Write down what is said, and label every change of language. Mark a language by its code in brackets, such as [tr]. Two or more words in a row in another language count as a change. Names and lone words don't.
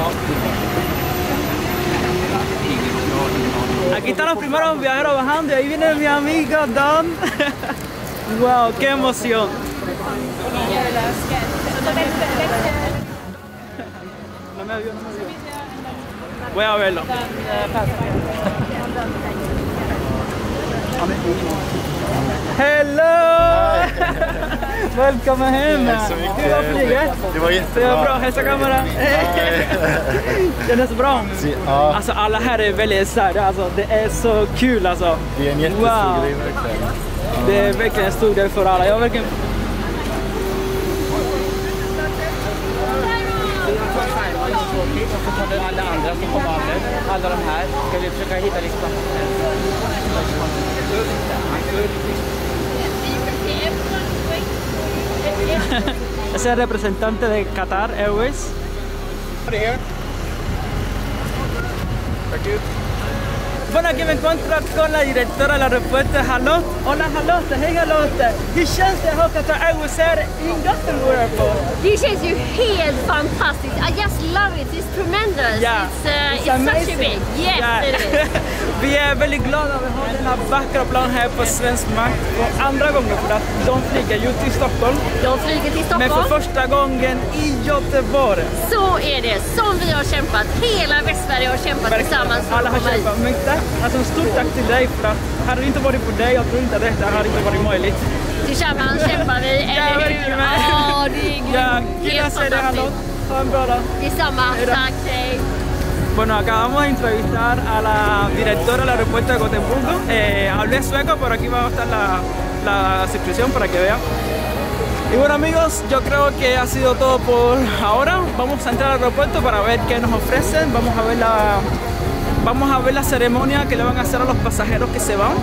[es] Aquí están los primeros viajeros bajando y ahí viene mi amigo Don. Wow, qué emoción. No me vio. Voy a verlo. [en] Hello! [sv] Välkommen hem! Hur var flyget? Det var jättebra. Det var bra, hälsa kameran. Kändes bra? Ja. Alltså alla här är väldigt excited, alltså det är så kul alltså. Det är en jättestor grej verkligen. Det är verkligen en stor del för alla. Jag verkligen... Och så tar alla andra som kommer över, alla de här, ska vi försöka hitta listan. [es] Ese es el representante de Qatar Airways. Bueno, aquí me encuentro con la directora del aeropuerto, Charlotte. Hola Charlotte, hej Charlotte! [sv] Hur känns det att ha Qatar Airways här i Gothenburg Airport? Det känns ju helt fantastiskt. [en] I just love it. It's tremendous. Yeah, it's such a big. Yes, Yeah. it is. [sv] Vi är väldigt glada att vi har den här vackra plan här på svensk mark för andra gången, för att de flyger ju till Stockholm. De flyger till Men Stockholm. för första gången i Göteborg. Så är det. Som vi har kämpat. Hela Västsverige har kämpat tillsammans för Alla att har komma hit. kämpat. Men tack, alltså en stort tack till dig, för att hade det inte varit för dig, jag tror inte att detta hade inte varit möjligt. Tillsammans kämpar vi, eller hur? verkligen. Ja, det är säger det, hallå. Ha en bra dag. Detsamma, tack, hej. [es] Bueno, acabamos de entrevistar a la directora del aeropuerto de Gotemburgo. Hablé sueco, pero aquí va a estar la suscripción para que vean. Y bueno amigos, yo creo que ha sido todo por ahora. Vamos a entrar al aeropuerto para ver qué nos ofrecen. Vamos a ver la ceremonia que le van a hacer a los pasajeros que se van.